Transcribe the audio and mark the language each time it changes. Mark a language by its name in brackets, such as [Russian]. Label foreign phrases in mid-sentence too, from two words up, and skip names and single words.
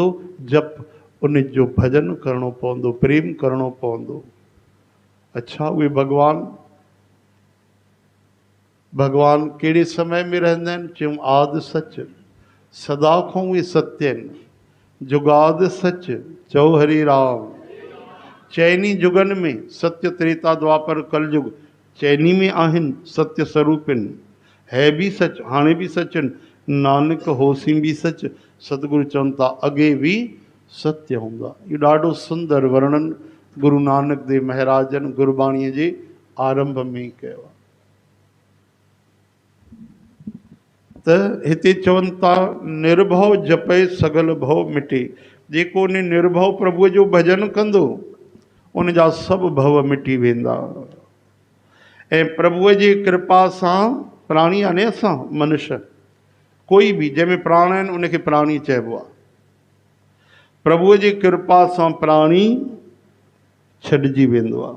[Sindhi] जप, उन जो भॼन करिणो पवंदो, प्रेम करिणो पवंदो। अच्छा, उहे भॻवान भॻवान कहिड़े समय में रहंदा आहिनि? चयूं [Punjabi] ਆਦਿ ਸਚ, [Sindhi] सदा खां उहे सत्य आहिनि। [Punjabi] ਜੁਗਾਦ ਸਚ, [Sindhi] चओ हरि राम। चइनी जुगनि में, सत्य त्रेता द्वापर कलयुग, चइनी में आहिनि सत्य स्वरूप आहिनि। [Punjabi] ਹੈ ਬਿ ਸਚ, [Sindhi] हाणे बि सच आहिनि। [Punjabi] ਨਾਨਕ ਹੋਸੀ ਬਿ ਸਚ, [Sindhi] सतगुरु चवनि था अॻे बि सत्य हूंदा। इहो ॾाढो सुंदर वर्णन गुरु नानक देव महाराज जन गुरबाणीअ जे आरंभ में ई कयो आहे। त हिते चवनि था [Punjabi] ਨਿਰਭਵ ਜਪੇ ਸਗਲ ਭਵ ਮਿਟੇ। [Sindhi] जेको उन निर्भव प्रभुअ जो भॼन कंदो उन जा सभु भव मिटी वेंदा। ऐं प्रभुअ जी कृपा सां, प्राणी यानी असां मनुष्य, कोई बि जंहिंमें प्राण आहिनि उनखे प्राणी चइबो आहे। प्रभुअ जी कृपा सां प्राणी छॾिजी वेंदो आहे।